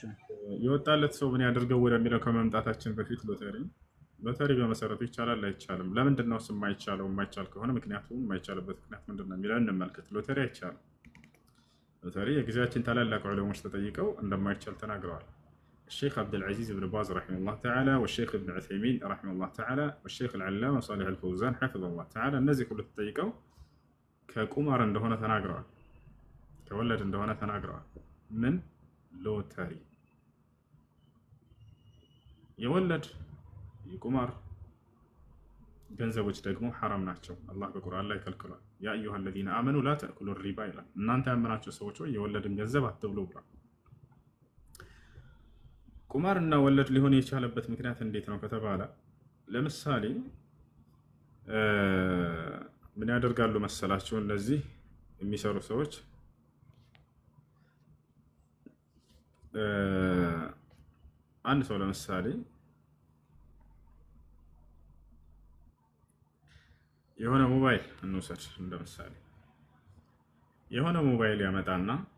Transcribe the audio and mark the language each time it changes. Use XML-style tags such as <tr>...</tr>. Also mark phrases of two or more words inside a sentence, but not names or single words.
<am>የወጣለት ሰው ምን ያደርገው ወደሚለው ከመምጣታችን በፊት ሎተሪ በመሰረቱ ይቻላል አይቻልም? ለምንድን ነው የማይቻለው? የማይቻል ከሆነ ምክንያቱም የማይቻልበት ምክንያት ምንድን ነው የሚለውን እንመልከት። ሎተሪ አይቻልም። ሎተሪ የጊዜያችን ታላላቅ ዑለሞች ተጠይቀው እንደማይቻል ተናግረዋል።</am> <ar>الشيخ عبد العزيز بن باز رحمه الله تعالى والشيخ ابن عثيمين رحمه الله تعالى والشيخ العلامة صالح الفوزان حفظه الله تعالى الناس كله</ar> <am>تጠይቀው ከቁማር እንደሆነ ተናግረዋል፣ ከወለድ እንደሆነ ተናግረዋል። ምን ሎተሪ የወለድ የቁማር ገንዘቦች ደግሞ ሐራም ናቸው። አላህ በቁርአን ላይ ከልክሏል።</am> <ar>يا أيها الذين آمنوا لا تأكلوا الربا</ar> <am>ይላል። እናንተ ያመናችሁ ሰዎች ሆይ የወለድን ገንዘብ አትብሉ ብሏል። ቁማርና ወለድ ሊሆን የቻለበት ምክንያት እንዴት ነው ከተባለ ለምሳሌ ምን ያደርጋሉ መሰላችሁ? እነዚህ የሚሰሩ ሰዎች አንድ ሰው ለምሳሌ የሆነ ሞባይል እንውሰድ እንደምሳሌ የሆነ ሞባይል ያመጣና</am>